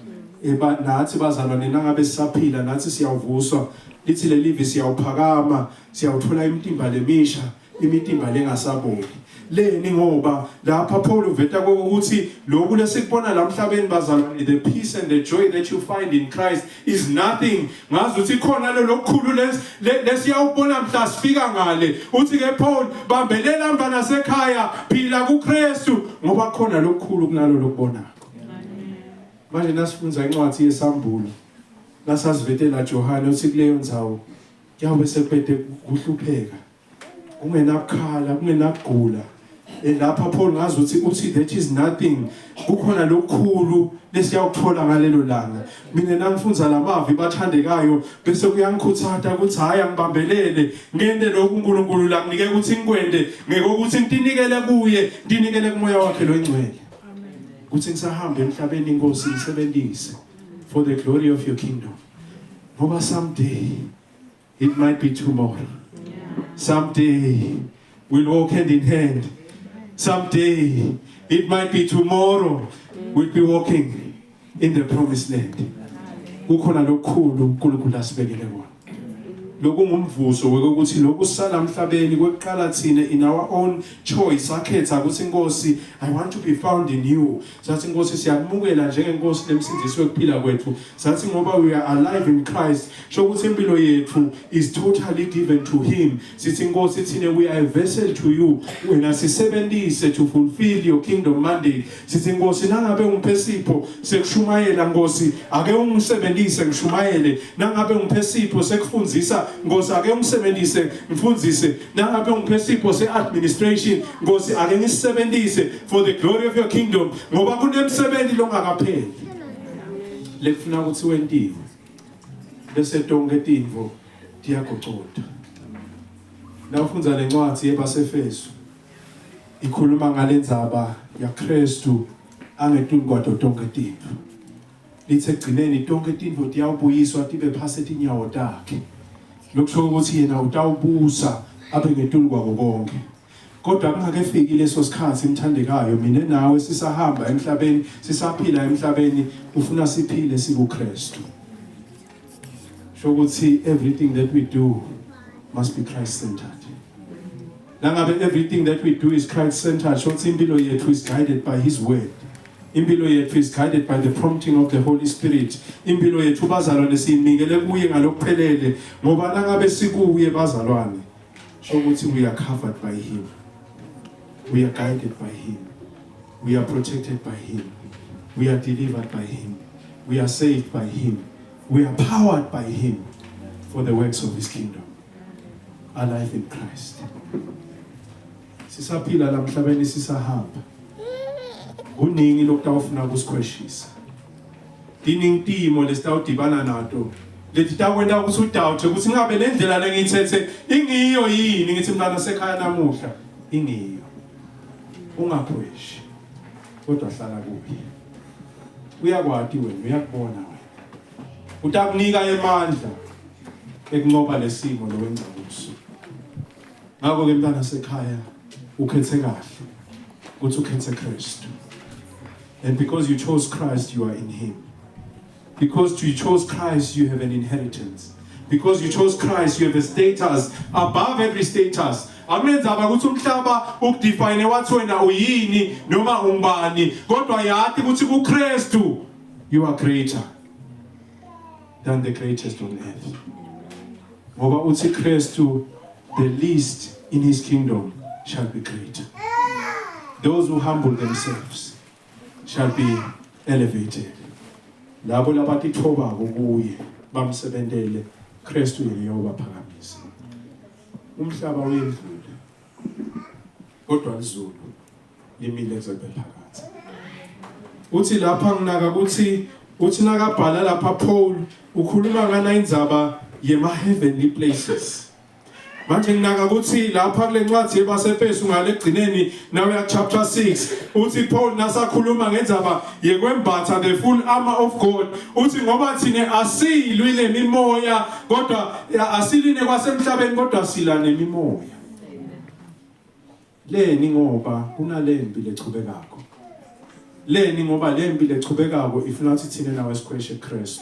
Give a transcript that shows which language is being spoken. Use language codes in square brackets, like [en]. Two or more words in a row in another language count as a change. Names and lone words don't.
[ss] nathi bazalwane nangabe sisaphila nathi siyavuswa lithi lelivi siyawuphakama siyawuthola imitimba lemisha imitimba lengasaboni leni ngoba lapha Paul uveta ukuthi lokhu lesikubona la emhlabeni bazalwane [en] the peace and the joy that you find in Christ is nothing [ss] ngazi ukuthi khona lo lokukhulu lesiyawubona mhla sifika ngale uthi ke Paul bambelela mva nasekhaya phila kuKristu ngoba khona lokukhulu kunalo lokubonako manje nasifunza incwadi yesambulo nasazivetela Johane uthi kuleyo ndzawo kuyabe sekuphethe kuhlupheka kungenakukhala kungenakugula lapha Paul ngazi uthi [en] that is nothing [ss] kukhona lokukhulu lesiyawuthola ngalelo langa mina nangifunza lamavi bathandekayo bese kuyangikhuthaza ukuthi hayi angibambelele ngende lokhu uNkulunkulu la nginike ukuthi ngikwende ngekokuthi nginikele kuye ndinikele kumoya wakhe lo ingcwele ukuthi ngisahamba emhlabeni inkosi isebenzise [en] for the glory of your kingdom [ss] ngoba [en] someday it might be tomorrow. Someday we'll walk hand in hand. Someday it might be tomorrow we'll be walking in the promised land. [ss] Kukhona lokukhulu uNkulunkulu asibekele kona. Lokungumvuzo wekokuthi lokusala emhlabeni kweqala thina [en] in our own choice [ss] akhetha ukuthi Nkosi [en] I want to be found in you. [ss] Sathi Nkosi siyakumukela njengenkosi lemsindisi wokuphila kwethu. Sathi ngoba [en] we are alive in Christ. [ss] Sho ukuthi impilo yethu [en] is totally given to him. [ss] Sithi Nkosi thina [en] we are a vessel to you. [ss] Wena sisebenzise [en] to fulfill your kingdom mandate. [ss] Sithi Nkosi nangabe ungiphe sipho sekushumayela Nkosi ake ungisebenzise ngishumayele nangabe ungiphe sipho sekufundzisa Nkosi ake ungisebenzise ngifundise nangabe ungiphe sipho se-administration Nkosi ake ngisebenzise [en] for the glory of your kingdom [ss] ngoba kunemsebenzi longakapheli lekufuna ukuthi wentive bese tonke tinvo diyagocoda nawufunza lencwadi yebasefeso ikhuluma ngalendzaba yaKristu angetungwato tonke tinvo lithe egcineni tonke tinvo diyawubuyiswa tibe phasi etinyawo takhe lokusho ukuthi yena utawubusa abe ngetulu kwako konke kodwa kungakefiki leso sikhathi imthandekayo mina nawe sisahamba emhlabeni sisaphila emhlabeni ufuna siphile sikuKristu shokuthi [en] everything that we do must be Christ centered. Nangabe everything that we do is Christ centered [ss] shokuthi impilo yethu [en] is guided by his word. [ss] Impilo yethu [en] is guided by the prompting of the Holy Spirit. [ss] Impilo yethu bazalwane sinikele kuye ngalokuphelele ngoba nangabe sikuye bazalwane shokuthi [en] we are covered by him. We are guided by him. We are protected by him. We are delivered by him. We are saved by him. We are powered by him for the works of his kingdom. Alive in Christ. [ss] Sisaphila la mhlabeni sisahamba. Kuningi lokutawufuna kusikhweshisa. Diningi timo lesitawudibana nato. Lethi takwenda ukuthi udoubt ukuthi ngabe le ndlela lengithethe ingiyo yini ngithi mntana sekhaya namuhla ingiyo. Ungakhweshi. Kodwa hlala kuye. Uyakwati wena, uyakubona wena. Utakunika emandla ekunqoba lesimo lowenza kuso. Ngakho ke mntana sekhaya ukhethe kahle ukuthi ukhethe Kristu. [en] And because you chose Christ, you are in him. Because you chose Christ, you have an inheritance. Because you chose Christ, you have a status above every status. [ss] Akumenzaba ukuthi umhlaba ukudefine wathi wena uyini noma umbani, kodwa yathi ukuthi kuKristu [en] you are greater than the greatest on earth. [ss] Ngoba uthi Kristu, [en] the least in his kingdom shall be great. Those who humble themselves shall be elevated. [ss] Labo labatithoba kuye bamsebentele Kristu yeyobaphakamisa. Umhlaba uyedlule. Kodwa izulu limile kuzephakathi. Uthi lapha nginaka ukuthi uthi nakabhala lapha Paul ukhuluma ngana indzaba yema [en] heavenly places. [ss] Manje nginaka ukuthi lapha kule ncwadi yebaseFesu ngale egcineni nawe chapter 6 uthi Paul nasakhuluma ngendzaba yekwembatha [en] the full armor of God [ss] uthi ngoba thina asilwi lemimoya kodwa asilwi nekwasemhlabeni kodwa sila nemimoya. Leni ngoba kunalempi lechubekako. Leni ngoba lempi lechubekako ifuna ukuthi thina nawe sikhweshe Kristu.